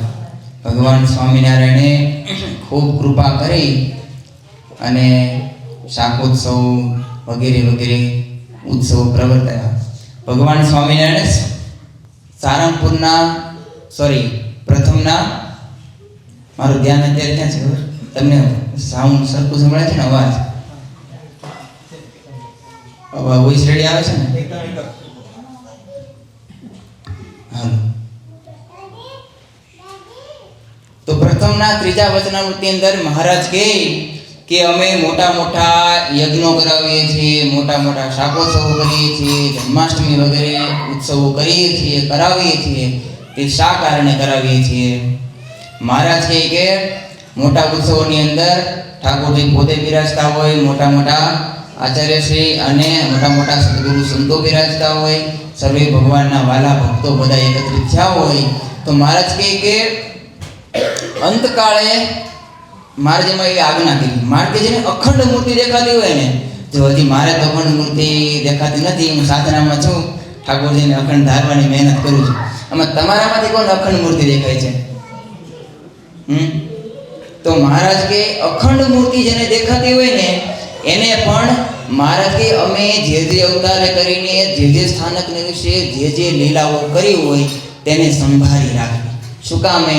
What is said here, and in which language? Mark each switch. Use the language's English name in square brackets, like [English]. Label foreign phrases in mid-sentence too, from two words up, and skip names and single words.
[Gujarati] ભગવાન સ્વામિનારાયણે ખૂબ કૃપા કરી અને શાકોત્સવ વગેરે વગેરે ઉત્સવો પ્રવર્તાયા। ભગવાન સ્વામિનારાયણે સારંગપુરના પ્રથમના મારું ધ્યાન અત્યારે ક્યાં છે તમને સાઉન્ડ સરખું સંભળાય છે ને? અવાજ [English] voice ready [Gujarati] આવે છે ને? તો પ્રથમના ત્રીજા વચનામૃતિ અંદર મહારાજ કે અમે મોટા મોટા યજ્ઞો કરાવીએ છીએ, મોટા મોટા શાકોત્સવ કરીએ છીએ, જન્માષ્ટમી વગેરે ઉત્સવ કરીએ છીએ, કરાવીએ છીએ। તે શા કારણે કરાવીએ છીએ? મહારાજ કે મોટા ઉત્સવોની અંદર ઠાકોરજી પોતે બિરાજતા હોય, મોટા મોટા આચાર્યશ્રી અને મોટા મોટા સદ્ગુરુ સંતો બિરાજતા હોય, સર્વે ભગવાનના વહાલા ભક્તો બધા એકત્રિત થયા હોય। તો મહારાજ કે અંતકાળે મહારાજે મેં એવી આજ્ઞા કરી। મારે કે જેને અખંડ મૂર્તિ દેખાતી હોય ને જો હજી મારે તો અખંડ મૂર્તિ દેખાતી નથી, હું સાધનામાં છું, ઠાકોરજીને અખંડ ધારવાની મહેનત કરું છું। આમાં તમારામાંથી કોણ અખંડ મૂર્તિ દેખાય છે? તો મહારાજ કે અખંડ મૂર્તિ જેને દેખાતી હોય ને એને પણ મહારાજ કે અમે જે અવતાર કરીને જે સ્થાનકને વિષે જે લીલાઓ કરી હોય તેને संभाળી રાખવી। શું કામે?